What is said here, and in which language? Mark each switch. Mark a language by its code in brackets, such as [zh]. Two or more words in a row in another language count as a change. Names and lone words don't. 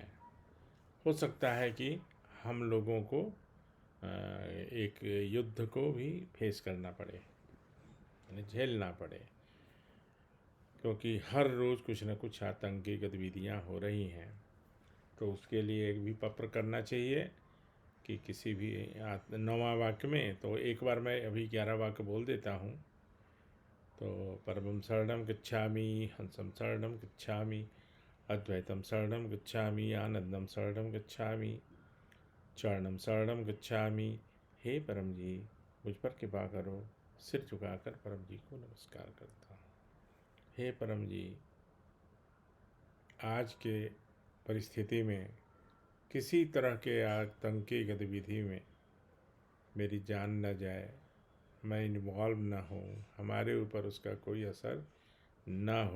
[hi] हो सकता है कि हम लोगों को एक युद्ध को भी फेस करना पड़े, यानी झेलना पड़े, क्योंकि हर रोज़ कुछ न कुछ आतंकी गतिविधियां हो रही हैं। तो उसके लिए एक भी पत्र करना चाहिए कि किसी भी 9वां वाक्य में, तो एक बार मैं अभी 11 वाक्य बोल देता हूँ। [sa] तो परमं शरणं गच्छामि, हंसं शरणं गच्छामि, अद्वैतं शरणं गच्छामि, आनंदं शरणं गच्छामि, चरणं शरणं गच्छामि। [hi] हे परम जी, मुझ पर कृपा करो। सिर झुकाकर परम जी को नमस्कार करता हूँ। हे परम जी, आज के परिस्थिति में किसी तरह के आतंकी गतिविधि में मेरी जान न जाए, मैं इन्वॉल्व न हूँ, हमारे ऊपर उसका कोई असर न हो।